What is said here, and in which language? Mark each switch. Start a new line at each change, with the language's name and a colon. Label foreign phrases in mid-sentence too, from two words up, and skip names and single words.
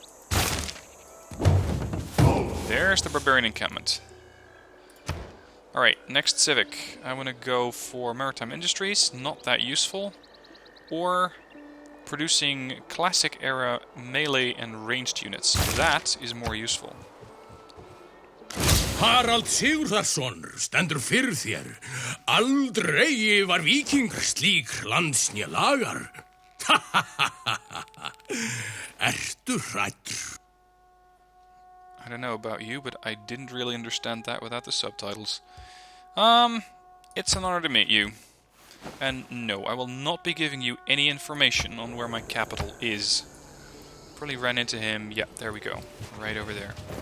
English: There's the barbarian encampment. Alright, next civic. I want to go for maritime industries, not that useful. Or producing classic era melee and ranged units. That is more useful.
Icelandic: Harald Sigurðarson stendur fyrir þér. Aldrei var víkingur slík landsnja lagar. Ertu hræddur?
English: I don't know about you, but I didn't really understand that without the subtitles. It's an honor to meet you. And no, I will not be giving you any information on where my capital is. Probably ran into him. Yeah, there we go. Right over there.